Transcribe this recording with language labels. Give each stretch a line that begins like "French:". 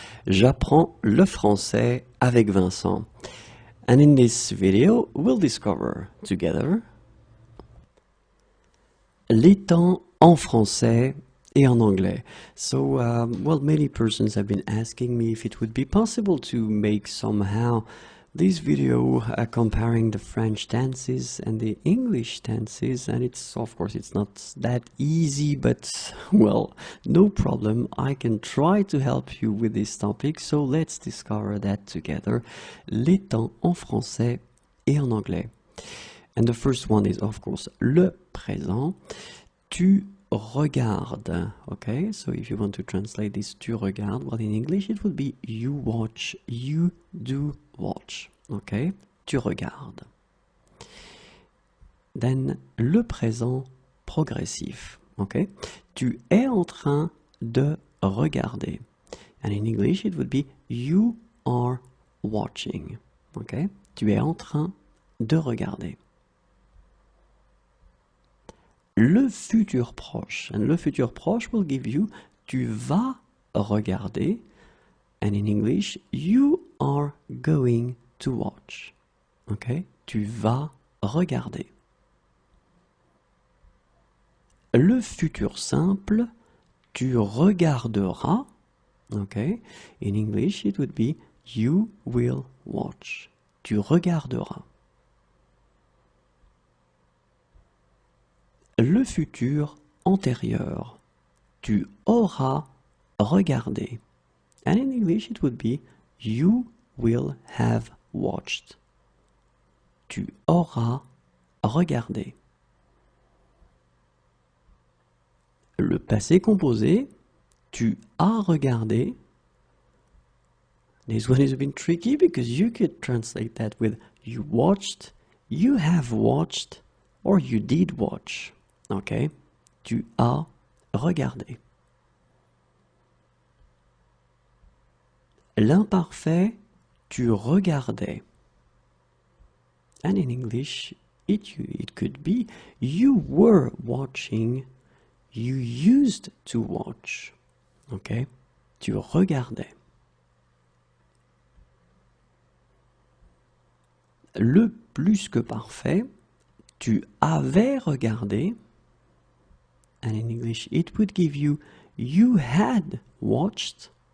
French: J'apprends le français avec Vincent.
English: And in this video, we'll discover together
French: les temps en français et en anglais.
English: So, many persons have been asking me if it would be possible to make somehow this video comparing the French tenses and the English tenses, and of course it's not that easy, but well, no problem. I can try to help you with this topic, so let's discover that together.
French: Les temps en français et en anglais.
English: And the first one is of course le présent.
French: Tu regardes.
English: Okay, so if you want to translate this,
French: tu regardes,
English: well, in English it would be you watch, you do watch.
French: Okay, tu regardes. Then le présent progressif. Okay, tu es en train de regarder.
English: And in English it would be you are watching.
French: Okay, tu es en train de regarder. Le futur proche. And le futur proche
English: will give you
French: tu vas regarder.
English: And in English, you are going to watch.
French: Okay? Tu vas regarder. Le futur simple, tu regarderas. Okay?
English: In English, it would be you will watch.
French: Tu regarderas. Le futur antérieur, tu auras regardé.
English: And in English it would be you will have watched.
French: Tu auras regardé. Le passé composé, tu as regardé.
English: This one is a bit tricky because you could translate that with you watched, you have watched, or you did watch.
French: Ok, tu as regardé. L'imparfait, tu regardais.
English: And in English, it could be you were watching, you used to watch.
French: Ok, tu regardais. Le plus que parfait, tu avais regardé.
English: And in English, it would give you you had watched.